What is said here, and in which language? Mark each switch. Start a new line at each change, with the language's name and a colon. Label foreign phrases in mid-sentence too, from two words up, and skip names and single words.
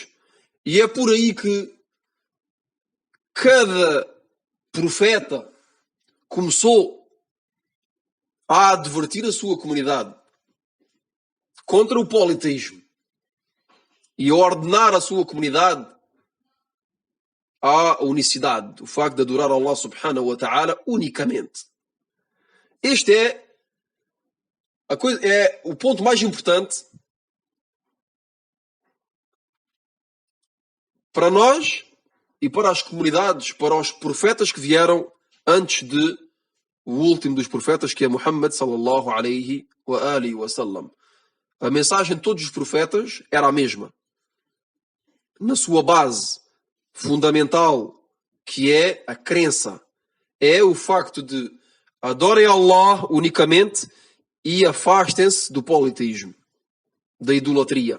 Portuguese: E é por aí que cada profeta começou a advertir a sua comunidade contra o politeísmo e a ordenar a sua comunidade à unicidade, o facto de adorar Allah
Arabic: سبحانه وتعالى
Portuguese: unicamente. Este é o ponto mais importante para nós e para as comunidades, para os profetas que vieram antes de o último dos profetas, que é Muhammad
Arabic: صلى الله عليه وعلى آله وسلم.
Portuguese: A mensagem de todos os profetas era a mesma. Na sua base fundamental, que é a crença, é o facto de adorem Allah unicamente e afastem-se do politeísmo, da idolatria.